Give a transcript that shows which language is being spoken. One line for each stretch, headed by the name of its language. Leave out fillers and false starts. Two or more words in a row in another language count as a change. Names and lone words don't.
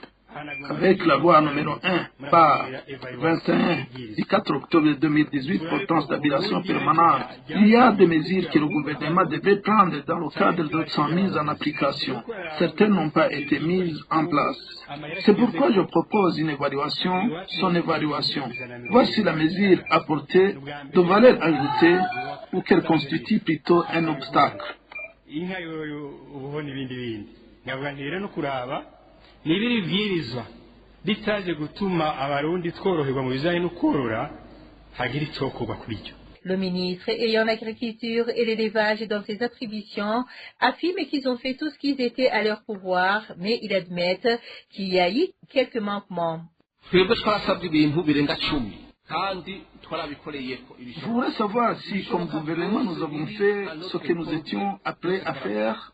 French: Avec la loi numéro 1 par 21 du 4 octobre 2018 portant stabilisation permanente, il y a des mesures que le gouvernement devait prendre dans le cadre de sa mise en application. Certaines n'ont pas été mises en place. C'est pourquoi je propose une évaluation, son évaluation. Voir si la mesure apportée de valeur ajoutée ou qu'elle constitue plutôt un obstacle.
Rundi: n'ibiri bwirizwa bitaje gutuma abarundi tworoherwa mu bijanye no korora hagira icyokorwa kuri cyo.
French: Le ministre ayant l'agriculture et l'élevage dans ses attributions affirme qu'ils ont fait tout ce qui était à leur pouvoir, mais ils admettent qu'il y a eu quelques manquements. Je voudrais savoir si, comme gouvernement, nous avons fait ce que nous étions appelés à faire.